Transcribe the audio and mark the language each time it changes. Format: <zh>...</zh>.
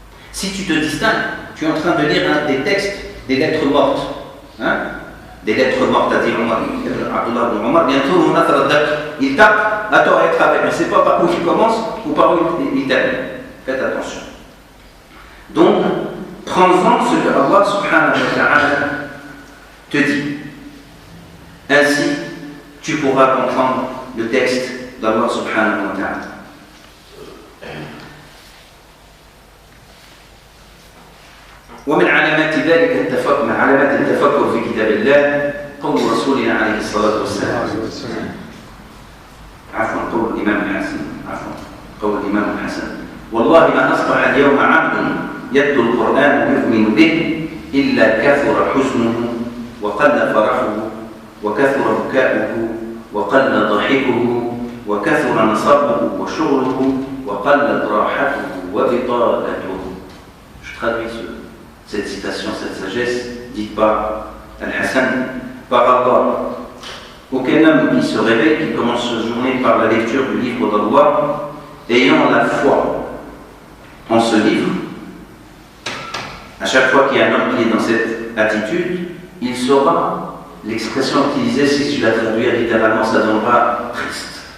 <fr>Si tu te distingues, tu es en train de lire des textes, des lettres mortes, des lettres mortes, à dire Abdullah ibn Omar, bientôt il tape à tort et à travers, mais ne sait pas par où il commence ou par où il termine. Faites attention. Donc, prends-en ce que Allah subhanahu wa ta'ala te dit. Ainsi, tu pourras comprendre le texte d'Allah subhanahu wa ta'ala.</fr> <ar>ومن علامات ذلك من علامات التفكر في كتاب الله قول رسولنا عليه الصلاة والسلام عفوا قول الإمام الحسن قول الإمام الحسن والله ما أصبح اليوم عبد يتلو القرآن يؤمن به إلا كثر حزنه وقل فرحه وكثر بكاؤه وقل ضحكه وكثر نصبه وشغله وقلت راحته وبطالته.</ar> <fr>Je traduis cette citation, cette sagesse dite par Al-Hassan, par Allah. Aucun homme qui se réveille, qui commence sa journée par la lecture du livre d'Allah, ayant la foi en ce livre, à chaque fois qu'il y a un homme qui est dans cette attitude, il saura, l'expression utilisée, si je la traduis littéralement, ça donnera triste.</fr>